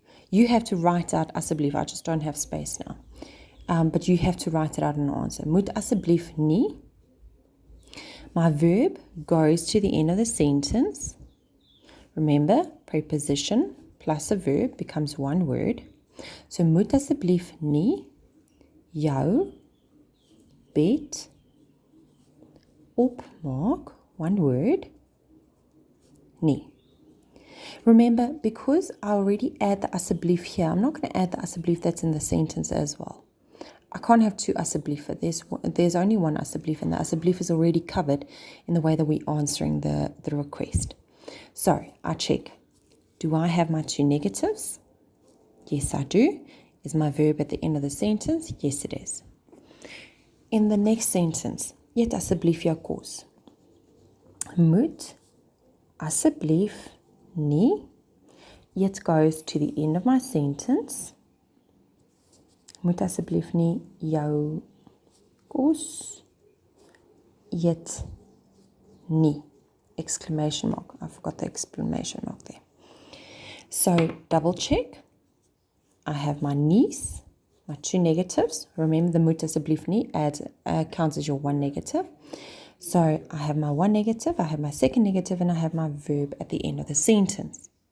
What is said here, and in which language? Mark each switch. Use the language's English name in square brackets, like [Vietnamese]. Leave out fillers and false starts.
[English] You have to write out asseblief. I just don't have space now. But you have to write it out in an answer. [Afrikaans] Moet asseblief nie. [English] My verb goes to the end of the sentence. Remember, preposition plus a verb becomes one word. [Afrikaans] So, moet asseblief nie jou bed opmaak, [English] one word, [Afrikaans] nie. [English] Remember, because I already add the asseblief here, I'm not going to add the asseblief that's in the sentence as well. I can't have 2 asseblief. There's only one asseblief, and the asseblief is already covered in the way that we're answering the request. So, I check. Do I have my 2 negatives? Yes, I do. Is my verb at the end of the sentence? Yes, it is. In the next sentence, [Afrikaans] eet asseblief jou kos. Moet asseblief nie. [English] It goes to the end of my sentence. [Afrikaans] Moet asseblief nie jou kos eet nie. [English] Exclamation mark. I forgot the exclamation mark there. So, double check. I have my niece, my 2 negatives. Remember, the [Afrikaans] moet asseblief nie [English] counts as your 1 negative. So, I have my 1 negative, I have my second negative, and I have my verb at the end of the sentence.